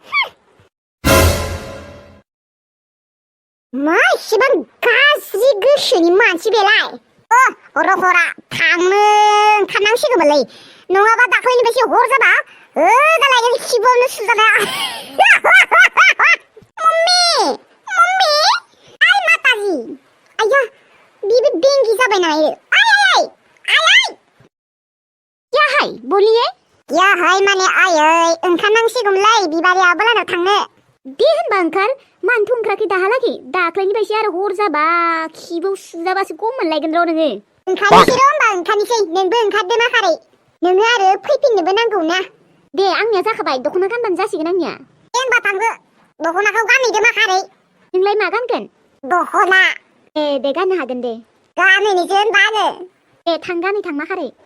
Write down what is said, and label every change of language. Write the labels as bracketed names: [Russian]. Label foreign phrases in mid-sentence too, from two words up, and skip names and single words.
[Bodo] मा इसेबां गाज्रि गोसोनि मानसि बेलाय रखरा थांनो ओंखारनांसिगौमोनलै नङाबा दाख्लैनिफ्रायसो हर जाबा दालाय खिबावनो सुजाना मम्मी आइ माताजी आया बिबो बेंगि जाबाय नायो आइ [Hindi] क्या है बोलिए क्या है [Bodo] माने आयै ओंखारनांसिगौमोनलै बिबारि आब'लानाव थांनो दे होनबा ओंखार मानोथ' ओंखाराखै दाहालागै दाख्लैनिफ्रायसो आरो हर जाबा खिबाव सुजाबासो गम मोनलायगोन र' नोङो ओंखारनोसै र' होनबा ओंखारनोसै नोंबो ओंखारदो माखारै नोङो आरो फैफिननोबो नांगौ ना दे आंनिया जाखाबाय दख'ना गानबानो जासिगोन आंनिया दे होनबा थांदो दख'नाखौ गानहैदो माखारै नोंलाय मा गानगोन दख'ना दे गाननो हागोन दे गानहैनोसै होनबा आङो दे गानहै थां माखारै